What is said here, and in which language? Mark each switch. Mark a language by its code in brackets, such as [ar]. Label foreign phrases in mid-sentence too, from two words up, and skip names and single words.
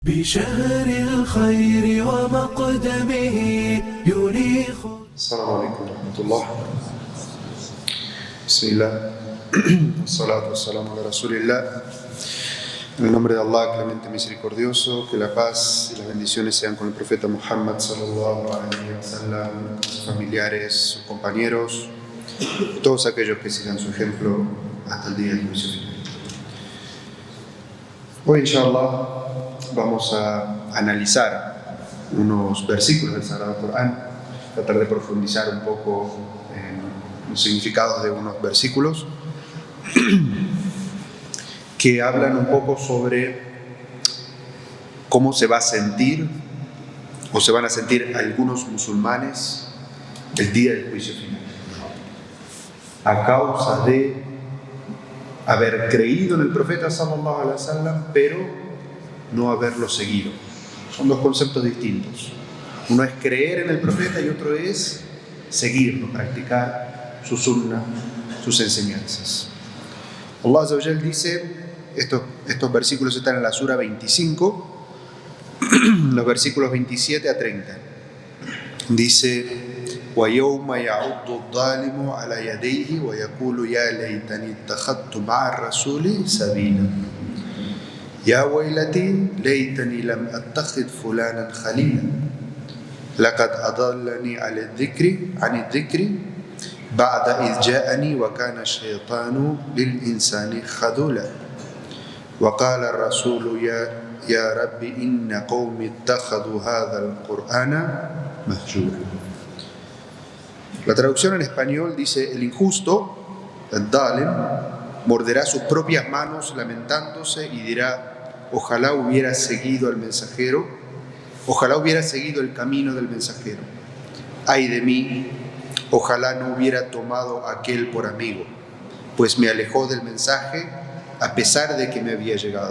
[ar] بشهر الخير ومقدمه يريخ. السلام عليكم ورحمة الله. بسم الله والصلاة والسلام على رسول الله. [es] En el nombre de Allah, clemente misericordioso, que la paz y las bendiciones sean con el profeta Muhammad [ar] صلى الله عليه وسلم, [es] sus familiares, sus compañeros, todos aquellos que sigan su ejemplo hasta el día del juicio final. Hoy, inshallah, vamos a analizar unos versículos del Sagrado Corán, tratar de profundizar un poco en los significados de unos versículos que hablan un poco sobre cómo se va a sentir o se van a sentir algunos musulmanes el día del juicio final, a causa de haber creído en el profeta [ar] صلى الله عليه وسلم, [es] pero no haberlo seguido. Son dos conceptos distintos. Uno es creer en el profeta y otro es seguirlo, practicar su sunnah, sus enseñanzas. [ar] الله عز وجل [es] dice, estos versículos están en la sura 25, los versículos 27 a 30. Dice: [ar] وَيَوْمَ يَعُضُّ الظَّالِمُ عَلَى يَدَيْهِ وَيَقُولُ يَا لَيْتَنِي اتَّخَذْتُ مَعَ الرَّسُولِ سَبِيلًا يَا وَيْلَتِي لَيْتَنِي لَمْ أَتَّخِذْ فُلَانًا خَلِيلًا لَقَدْ أَضَلَّنِي عَنِ الذِّكْرِ بَعْدَ إِذْ جَاءَنِي وَكَانَ الشَّيْطَانُ لِلْإِنسَانِ خَذُولًا وَقَالَ الرَّسُولُ يَا رَبِّ إِنَّ قَوْمِي اتَّخَذُوا هَذَا الْقُرْآنَ مَهْجُورًا. [es] La traducción en español dice: el injusto, el Dalim, morderá sus propias manos lamentándose y dirá: ojalá hubiera seguido al mensajero, ojalá hubiera seguido el camino del mensajero. Ay de mí, ojalá no hubiera tomado a aquel por amigo, pues me alejó del mensaje a pesar de que me había llegado.